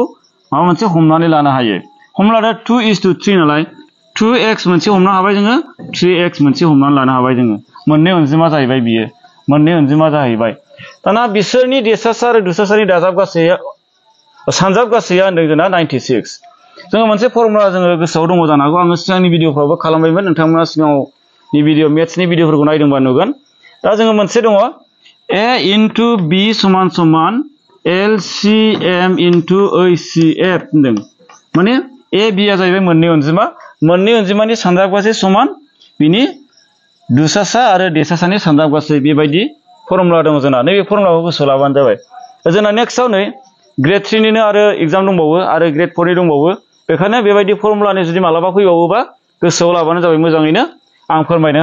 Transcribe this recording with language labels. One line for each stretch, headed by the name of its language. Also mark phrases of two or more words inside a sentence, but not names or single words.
Bodo: माबा मोनसे हमनानै लानो हायो हमना ला 2:3 नालाय 2x मोनसे हमनो हाबाय जोङो 3x मोनसे हमनानै लानो हाबाय जोङो मोननै अनजिमा जाहैबाय बियो मोननै अनजिमा जाहैबाय दाना बिसोरनि देसासा आरो दुसासानि दाजाब गासैया सानजाब गासैया होनदों जोंना 96 जोङो मोनसे फर्मुला जोङो गोसोआव दङ जानो हागौ आङो सिगांनि भिडिअफ्रावबो खालामबायमोन नोंथांमोना सिगाङावनि भिडिअ मेथ्सनि भिडिअफोरखौ नायदोंबा नुगोन दा जोङो मोनसे दङ
English: a into b = LCM into HCF
Bodo: होनदों माने a b आ जाहैबाय मोननै अनजिमानि सानजाब गासै समान बिनि दुसासा आरो देसासानि सानजाब गासै बेबायदि फर्मुला दङ जोंना नैबे फर्मुलाखौ गोसोआव लाबानो जाबाय जोंना नेक्स्टआव नै ग्रेड 3 निनो आरो एग्जाम दंबावो आरो ग्रेड 4 नि दंबावो बेखायनो बेबायदि फर्मुलानि जुदि मालाबा फैबावोबा गोसोआव लाबानो जाबाय मोजाङैनो आं फोरमायनो